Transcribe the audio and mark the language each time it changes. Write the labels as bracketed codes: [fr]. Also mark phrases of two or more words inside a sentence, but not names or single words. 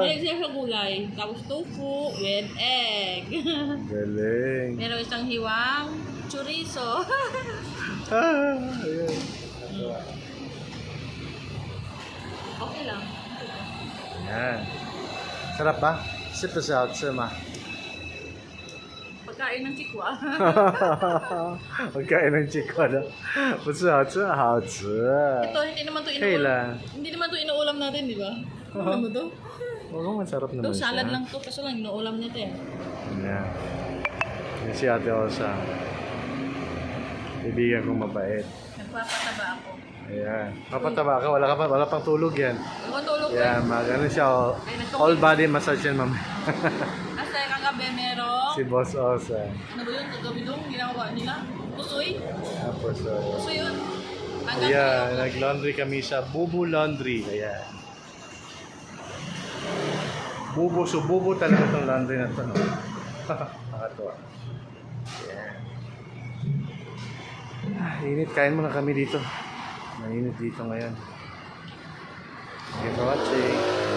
[tl] Meron siya sa gulay. Tapos [en] tofu with egg. [tl] Galing. Meron isang hiwang chorizo. Ayan. Okay lang. Ayan. Sarap ba? [zh] 是不是好吃吗？ [tl] Pagkain ng chikwa. Pagkain ng chikwa na. [zh] 不是好吃，好吃。 [tl] Ito, hindi naman to [zh] 可以 [tl] inuulam. [zh] 啦。 [tl] Hindi naman to inuulam natin, di ba? Ano mo to? Oo, masarap Ito, naman salad siya. lang to. Kaso lang, inuulam niya to eh. Ayan. Yan si Ate Osa. Ibigan kong mabait. Nagpapataba ako. Ayan. Papataba ka, wala pang tulog yan. Ako tulog ko. Yan, ano siya, [en] all body massage [tl] yan mamaya. Kasi kagabi merong, Si Boss Osa. ano ba yun? Kagabi doon, ginawa nila. Pusoy. Tapos, Pusoy yun. Hanggang ayan, ngayon. nag-laundry kami sa Bubu Laundry. Ayan. Bubu talaga itong laundry na ito. No? Nakatuwa. Ayan. Init, kain muna kami dito. Mainit dito ngayon. [en] Thank you for watching.